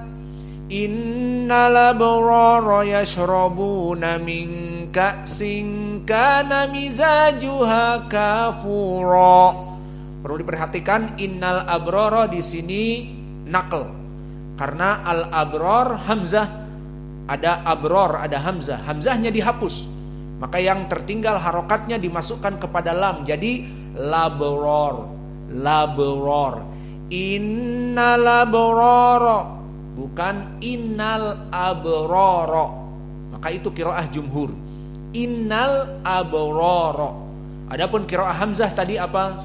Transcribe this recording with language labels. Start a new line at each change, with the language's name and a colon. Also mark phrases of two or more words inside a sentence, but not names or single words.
Arabic: إن الأبرار يشربون من كأس كان مزاجها كافورا.
Indonesian: Perlu diperhatikan
Arabic: إن الأبرار
Indonesian: di sini naql. Karena al-abrar hamzah, ada abror, ada hamzah. Hamzahnya dihapus. Maka yang tertinggal harokatnya dimasukkan kepada lam. Jadi labror, labror.
Arabic: إن الأبرار, bukan إن الأبرار.
Indonesian: Maka itu
Arabic: قراءة الجمهور. إن الأبرار.
Indonesian: Adapun qiraah Hamzah tadi apa?